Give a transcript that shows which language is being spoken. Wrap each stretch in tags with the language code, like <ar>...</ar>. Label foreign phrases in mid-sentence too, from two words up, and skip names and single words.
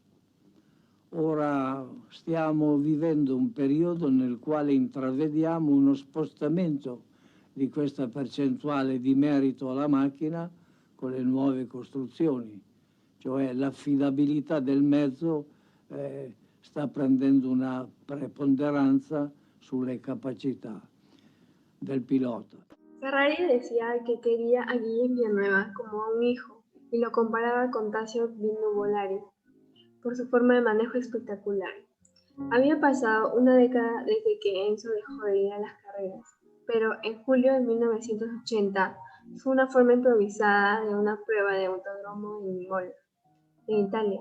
<it>Ora stiamo vivendo un periodo nel quale intravediamo uno spostamento di questa percentuale di merito alla macchina con le nuove costruzioni, cioè l'affidabilità del mezzo sta prendendo una preponderanza sulle capacità del pilota.</it> <es>Ferrari decía que quería a Guillem Villanueva como a un hijo y lo comparaba con Tasio Nuvolari por su forma de manejo espectacular. Había pasado una década desde que Enzo dejó de ir a las carreras, pero en julio de 1980 fue una forma improvisada de una prueba de autódromo en Imola, en Italia.</es>